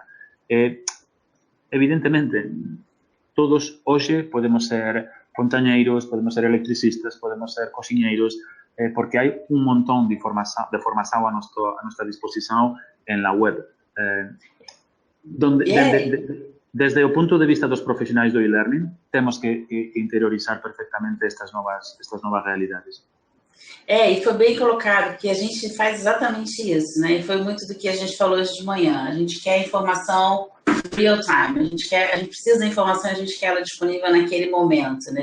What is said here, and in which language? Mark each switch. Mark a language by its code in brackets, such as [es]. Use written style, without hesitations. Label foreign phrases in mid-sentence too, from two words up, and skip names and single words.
[gl] Evidentemente, todos hoxe podemos ser fontañeiros, podemos ser electricistas, podemos ser cociñeiros, porque hai un montón de formación a nosa disposición [es] en la web. [gl] Desde o punto de vista dos profesionais do e-learning, temos que interiorizar perfectamente estas novas realidades. [pt] E foi bem colocado, porque a gente faz exatamente isso, né? E foi muito do que a gente falou hoje de manhã. A gente quer informação [en] real time, [pt] a gente precisa da informação, a gente quer ela disponível naquele momento, né?